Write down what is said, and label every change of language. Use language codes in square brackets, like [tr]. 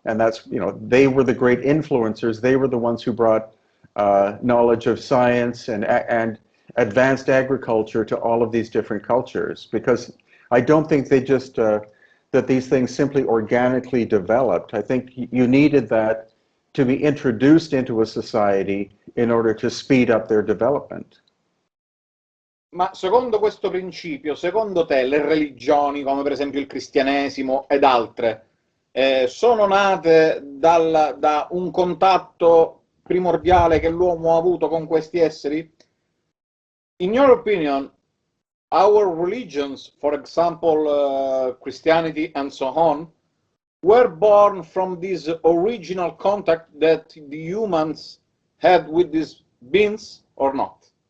[en] And that's, you know, they were the great influencers. They were the ones who brought knowledge of science and advanced agriculture to all of these different cultures. Because I don't think they just, that these things simply organically developed. I think you needed that to be introduced into a society in order to speed up their development. [it] Ma secondo questo principio, secondo te le religioni, come per esempio il cristianesimo ed altre, sono nate da un contatto primordiale che l'uomo ha avuto con questi esseri? [en] In your opinion, our religions, for example, Christianity and so on, were born from this original contact that the humans had with these beings or not?